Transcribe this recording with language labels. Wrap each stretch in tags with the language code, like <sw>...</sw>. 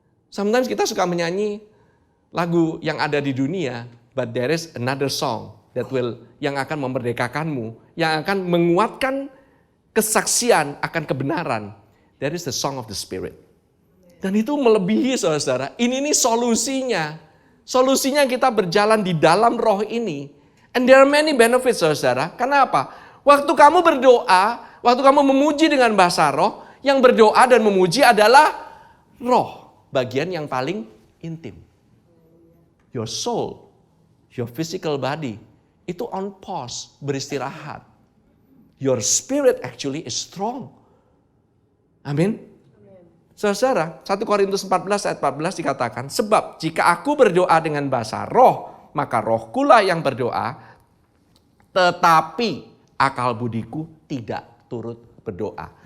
<en>Sometimes</en> <id>kita suka menyanyi lagu yang ada di dunia,</id> <en>but there is another song</en> <id>yang akan memerdekakanmu, yang akan menguatkan kesaksian akan kebenaran.</id> <en>There is the song of the spirit.</en> <id>Dan itu melebihi saudara-saudara. Ini solusinya. Solusinya kita berjalan di dalam roh ini.</id> <en>And there are many benefits</en> <id>saudara. Kenapa? Waktu kamu berdoa, waktu kamu memuji dengan bahasa roh, yang berdoa dan memuji adalah roh. Bagian yang paling intim.</id> <en>Your soul, your physical body,</en> <id>itu</id> <en>on pause,</en> <id>beristirahat.</id> <en>Your spirit actually is strong.</en> <id>Amin. Saudara, 1 Korintus 14 ayat 14 dikatakan, sebab jika aku berdoa dengan bahasa roh, maka rohkulah yang berdoa, tetapi akal budiku tidak turut berdoa.</id>